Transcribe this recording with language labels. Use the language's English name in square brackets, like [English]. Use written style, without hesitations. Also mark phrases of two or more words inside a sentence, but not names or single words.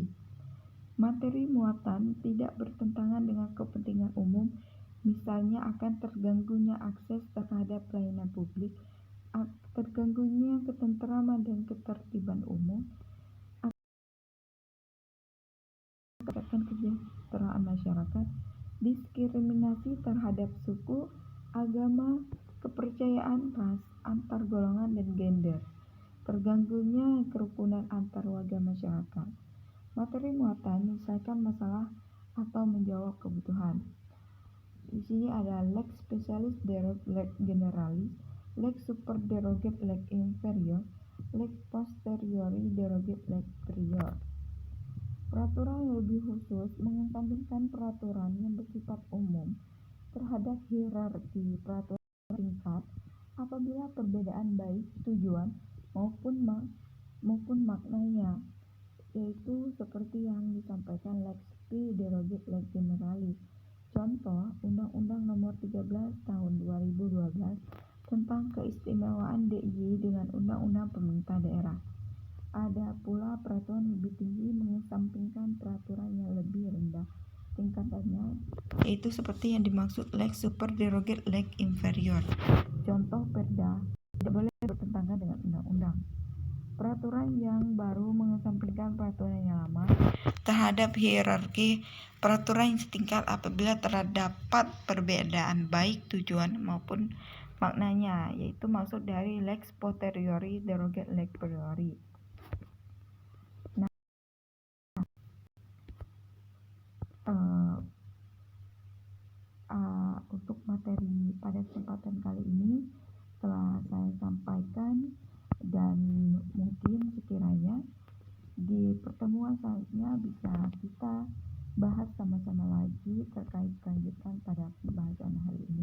[Indonesian] Materi muatan tidak bertentangan dengan kepentingan umum, misalnya akan terganggunya akses terhadap pelayanan publik, terganggunya ketentraman dan ketertiban umum, akan kesejahteraan masyarakat, diskriminasi terhadap suku, agama, kepercayaan, ras, antar golongan dan gender, terganggunya kerukunan antar warga masyarakat. Materi muatan menyelesaikan masalah atau menjawab kebutuhan. [Latin] Di sini ada lex specialis derogat lex generalis, lex super derogat lex inferior, lex posteriori derogat lex prior. [Indonesian] Peraturan yang lebih khusus mengesampingkan peraturan yang bersifat umum terhadap hierarki peraturan tingkat apabila perbedaan baik tujuan maupun maknanya, yaitu seperti yang disampaikan [Latin] lex spi derogat lex generalis, [Indonesian] Contoh, Undang-Undang Nomor 13 Tahun 2012 tentang keistimewaan DIY dengan Undang-Undang Pemerintah Daerah. Ada pula peraturan lebih tinggi mengesampingkan peraturan yang lebih rendah tingkatannya, yaitu seperti yang dimaksud [Latin] lex super derogate lex inferior. [Indonesian] Contoh Perda tidak boleh bertentangan dengan undang-undang. Peraturan yang baru mengesampingkan peraturan yang lama terhadap hierarki peraturan yang setingkat apabila terdapat perbedaan baik tujuan maupun maknanya, yaitu maksud dari [Latin] lex posteriori derogate lex priori. [Indonesian] Untuk materi pada kesempatan kali ini telah saya sampaikan, dan mungkin sekiranya di pertemuan selanjutnya bisa kita bahas sama-sama lagi terkait kelanjutan pada pembahasan hari ini.